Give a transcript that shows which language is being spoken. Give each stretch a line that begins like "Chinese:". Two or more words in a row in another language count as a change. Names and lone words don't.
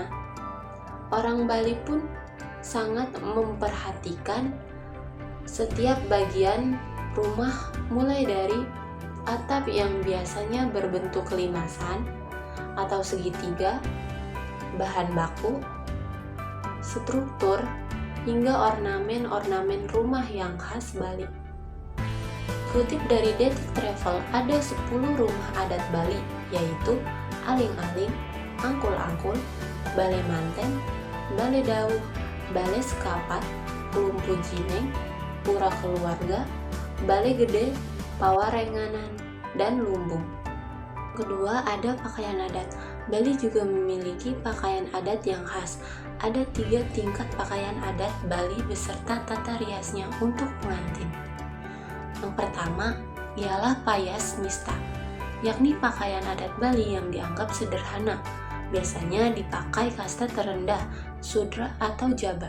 Indonesian: Orang Bali pun sangat memperhatikan setiap bagian rumah, mulai dari atap yang biasanya berbentuk limasan atau segitiga, bahan baku, struktur, hingga ornamen-ornamen rumah yang khas Bali. Kutip dari Detik Travel, ada 10 rumah adat Bali, yaitu Aling-Aling, Angkul-Angkul, Balai Manten, Balai Dauh, Balai Sekapat, Lumpu Jineng, Pura Keluarga, Balai Gede, Pawarenganan, dan Lumbung. Kedua, ada pakaian adat. Bali juga memiliki pakaian adat yang khas. Ada 3 tingkat pakaian adat Bali beserta tata riasnya untuk pengantin. Yang pertama ialah payas mista, yakni pakaian adat Bali yang dianggap sederhana, biasanya dipakai kasta terendah, sudra atau jaba.